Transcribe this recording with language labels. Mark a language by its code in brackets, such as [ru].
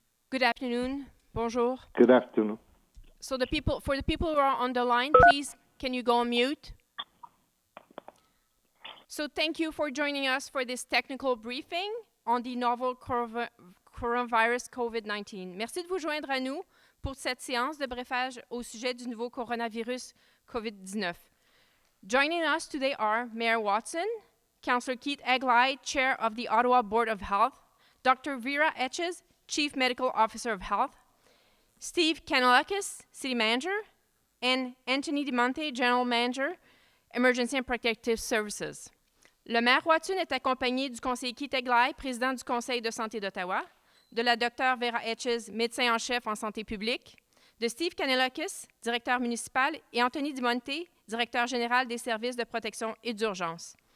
[en] Good afternoon. [fr] Bonjour. [en] Good afternoon. So for the people who are on the line, please, can you go on mute? So thank you for joining us for this technical briefing on the novel coronavirus COVID-19. [fr] Merci de vous joindre à nous pour cette séance de briefage au sujet du nouveau coronavirus COVID-19. [en] Joining us today are Mayor Watson, Councillor Keith Eglai, Chair of the Ottawa Board of Health, Dr. Vera Etches, Chief Medical Officer of Health, Steve Kanalakis, City Manager, and Anthony DiMonte, General Manager, Emergency and Protective Services. [fr] Le maire Watson est accompagné du conseiller Keith Eglai, président du Conseil de santé d'Ottawa, de la Dr. Vera Etches, médecin en chef en santé publique, de Steve Kanalakis, directeur municipal, et Anthony DiMonte, directeur général des services de protection et d'urgence.